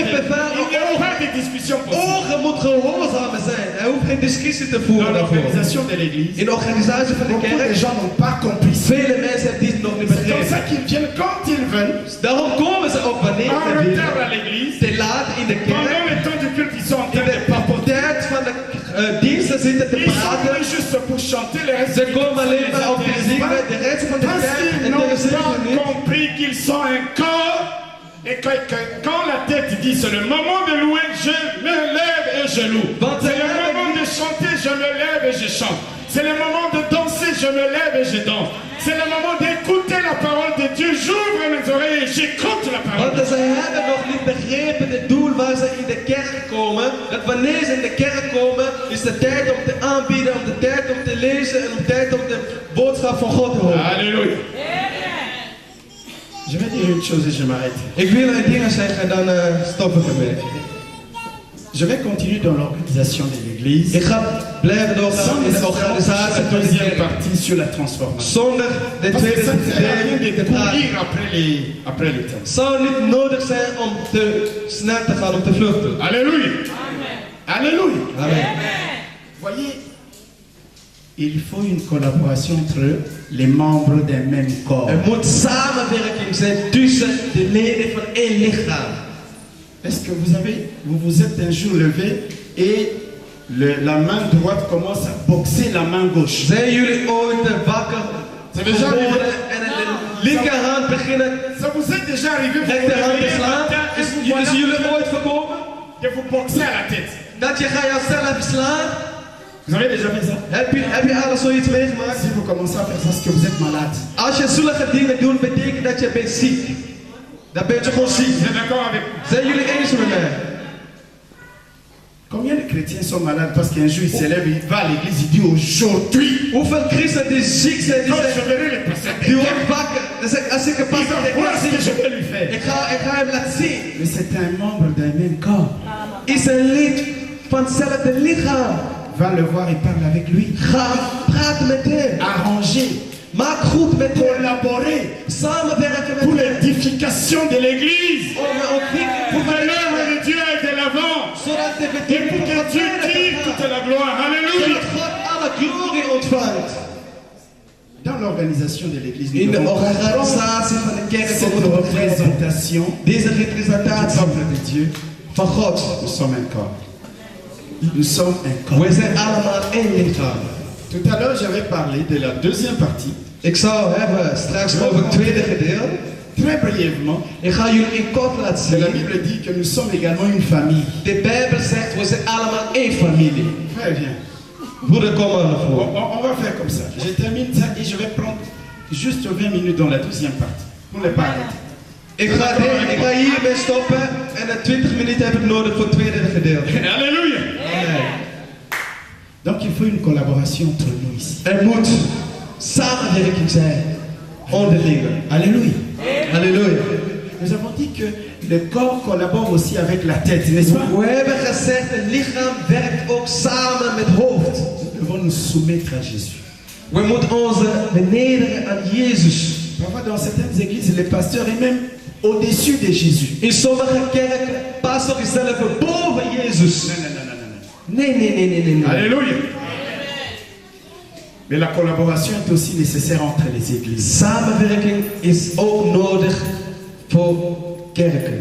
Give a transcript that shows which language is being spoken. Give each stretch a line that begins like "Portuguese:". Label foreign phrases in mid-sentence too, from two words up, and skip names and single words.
French: Il n'y a pas de discussion possible.
Dutch: Ogen moet gehoorzaam zijn. Hij hoeft geen discussie te voeren
French: Dans
Dutch: daarvoor.
French: l'organisation de l'église,
Dutch: In de organisatie van de
French: beaucoup de
Dutch: kerk,
French: gens n'ont pas compris ça.
Dutch: vele mensen hebben dit nog niet
French: C'est comme
Dutch: begrepen.
French: ça qu'ils viennent quand ils veulent,
Dutch: Daarom komen ze ook wanneer
French: en
Dutch: ze
French: retard
Dutch: willen.
French: à l'église.
Dutch: Te laat in de
French: Pendant
Dutch: kerk.
French: le temps du culte, ils sont en
Dutch: In
French: train de papoter.
Dutch: de tijd van de diensten zitten te
French: Ils sont
Dutch: praten.
French: venus juste pour chanter les restes
Dutch: Ze
French: du
Dutch: komen alleen
French: culte,
Dutch: maar
French: les
Dutch: om te
French: intéresse
Dutch: zingen.
French: pas.
Dutch: De rest van de
French: Parce
Dutch: kerk
French: qu'ils n'ont
Dutch: interesseert
French: pas
Dutch: ze niet.
French: compris qu'ils sont un corps. Et quand la tête dit c'est le moment de louer, je me lève et je loue. C'est le moment de chanter, je me lève et je chante. C'est le moment de danser, je me lève et je danse. C'est le moment d'écouter la parole de Dieu. J'ouvre mes oreilles et j'écoute la parole.
Dutch: Want ze hebben nog niet begrepen het doel waar ze in de kerk komen. Dat wanneer ze in de kerk komen, is de tijd om te aanbieden, om de tijd om te lezen en om de tijd om de boodschap van God te horen.
French: Alléluia. Je vais dire une chose et je m'arrête.
Dutch: Ik wil een ding zeggen en dan stop ik ermee.
French: Je vais continuer dans l'organisation de l'église.
Dutch: Ik ga blijven doorgaan
French: Sans
Dutch: in de
French: nécessairement
Dutch: organisatie
French: la
Dutch: van de
French: deuxième
Dutch: kerk.
French: partie sur la transformation.
Dutch: Zonder de
French: Parce que
Dutch: tweede
French: ça ne sert à rien
Dutch: gedeelte
French: de
Dutch: te praten.
French: courir après les temps.
Dutch: Het zou niet nodig zijn om te snel te gaan, om te vluchten.
French: Alléluia. Alléluia. Amen. Voyez, il faut une collaboration entre les membres d'un même corps.
Dutch: Er moet samenwerking zijn tussen de leden van één lichaam.
French: Est-ce que vous vous êtes un jour levé et la main droite commence à boxer la main gauche?
Dutch: Zijn jullie ooit wakker geworden en de linkerhand beginnen
French: Ça vous est déjà arrivé vous
Dutch: rechterhand te
French: réveillez un
Dutch: slaan?
French: matin et vous
Dutch: Is
French: voilà
Dutch: jullie ooit voorkomen
French: que vous boxez à la tête?
Dutch: dat je gaat jezelf slaan?
French: Vous avez déjà fait ça?
Dutch: Heb je alles zoiets meegemaakt?
French: Si vous commencez à faire ça, c'est que vous êtes malade.
Dutch: Als je zulke dingen doet, betekent dat je bent ziek. Dan ben je gewoon ziek.
French: Vous êtes d'accord avec moi?
Dutch: Zijn jullie eens met mij?
French: Combien de chrétiens sont malades parce qu'un jour il s'élève, il va à l'église, il dit aujourd'hui,
Dutch: Hoeveel christenen die ziek zijn, die
French: quand je
Dutch: zeggen,
French: verrai le pasteur,
Dutch: die worden wakker. Dan zeg ik, als ik een
French: il
Dutch: pastor
French: va
Dutch: tegen
French: voir ce que je
Dutch: zie,
French: vais lui faire.
Dutch: ik ga hem laten zien.
French: Mais c'est un membre d'un même corps.
Dutch: Is een lid van hetzelfde lichaam.
French: Va le voir et parle avec lui.
Dutch: Ga praten met hem.
French: Arranger,
Dutch: Maak goed met hem.
French: collaborer
Dutch: Samenwerken
French: pour
Dutch: met hem.
French: l'édification de l'église.
Dutch: Om de ontwikkeling
French: Pour
Dutch: van
French: que
Dutch: de
French: l'œuvre
Dutch: lichaam.
French: de Dieu aille de l'avant.
Dutch: Zodat de
French: Et
Dutch: bediening
French: pour
Dutch: van
French: que Dieu
Dutch: verder
French: tire
Dutch: kan
French: toute
Dutch: gaan.
French: la gloire. Alléluia.
Dutch: Zodat God alle glorie ontvangt.
French: Dans l'organisation de l'église,
Dutch: In
French: nous
Dutch: de
French: devons
Dutch: organisatie van de kerk
French: cette
Dutch: moeten we begrijpen.
French: représentation
Dutch: Deze
French: du
Dutch: representatie
French: peuple de Dieu.
Dutch: van God.
French: Nous sommes un corps. Nous sommes un corps.
Dutch: We zijn allemaal één lichaam.
French: Tout à l'heure, j'avais parlé de la deuxième partie.
Dutch: Ik zou hebben straks over het tweede gedeelte.
French: Très brièvement,
Dutch: Ik ga jullie in kort laten
French: la
Dutch: zien.
French: Bible dit que nous sommes également une famille.
Dutch: De Bijbel zegt, we zijn allemaal één familie.
French: Très bien.
Dutch: Broeder, kom maar naar voren.
French: On va faire comme ça. Je termine ça et je vais prendre juste 20 minutes dans la deuxième partie. Pour ne pas arrêter.
Dutch: Ik ga hiermee stoppen en de 20 minuten heb ik nodig voor het tweede gedeelte.
French: Alléluia. Amen. Donc il faut une collaboration entre nous ici.
Dutch: Er moet samenwerking zijn. Onderling.
French: Alléluia.
Dutch: Halleluja.
French: Nous avons dit que le corps collabore aussi avec la tête, n'est-ce pas?
Dutch: We hebben gezegd, het lichaam werkt ook samen met het hoofd.
French: Nous devons nous soumettre à Jésus.
Dutch: We moeten ons benederen aan Jezus.
French: Parfois dans certaines églises, les pasteurs est même au-dessus de Jésus.
Dutch: In sommige kerken, pastor is zelf boven Jezus.
French: Non, non, non, non, non.
Dutch: Nee.
French: Alléluia. Mais la collaboration est aussi nécessaire entre les églises.
Dutch: Samenwerking is ook nodig voor kerken.